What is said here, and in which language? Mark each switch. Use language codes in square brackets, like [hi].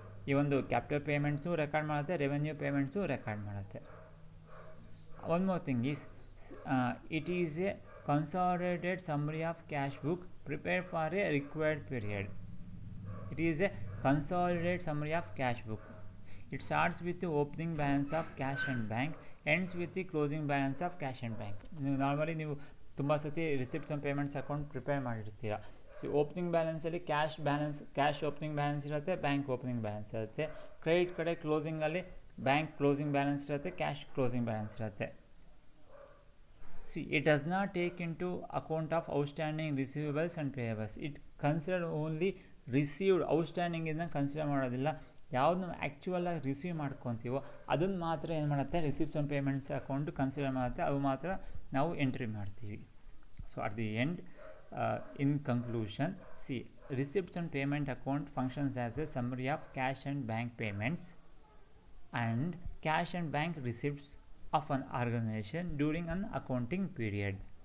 [kn] ಈ ಒಂದು capital payments record ಮಾಡುತ್ತೆ, ರೆವೆನ್ಯೂ ಪೇಮೆಂಟ್ಸು ರೆಕಾರ್ಡ್ ಮಾಡುತ್ತೆ. [en] One more thing is it is a consolidated summary of cash book prepared for a required period. It is a consolidated summary of cash book. It starts with the opening balance of cash and bank, ends with the closing balance of cash and bank. [kn] Normally ನೀವು ತುಂಬ ಸತಿ receipts and payments account prepare ಮಾಡಿರ್ತೀರ. So opening ಬ್ಯಾಲೆನ್ಸಲ್ಲಿ cash opening balance ಇರುತ್ತೆ, bank opening balance ಇರುತ್ತೆ. Credit ಕಡೆ ಕ್ಲೋಸಿಂಗಲ್ಲಿ bank closing balance ಇರುತ್ತೆ, cash closing balance ಇರುತ್ತೆ. [en] See, it does not take into account of outstanding receivables and payables. It consider only received. [kn] outstanding ಇದನ್ನ consider ಮಾಡೋದಿಲ್ಲ. ಯಾವ್ದು ನಾವು ಆ್ಯಕ್ಚುವಲಾಗಿ receive ಮಾಡ್ಕೊತೀವೋ ಅದನ್ನು ಮಾತ್ರ ಏನು ಮಾಡುತ್ತೆ, receipts and payments account consider ಮಾಡುತ್ತೆ, ಅದು ಮಾತ್ರ ನಾವು ಎಂಟ್ರಿ ಮಾಡ್ತೀವಿ. [en] So at the end, in conclusion, see receipts and payment account functions as a summary of cash and bank payments and cash and bank receipts of an organisation during an accounting period.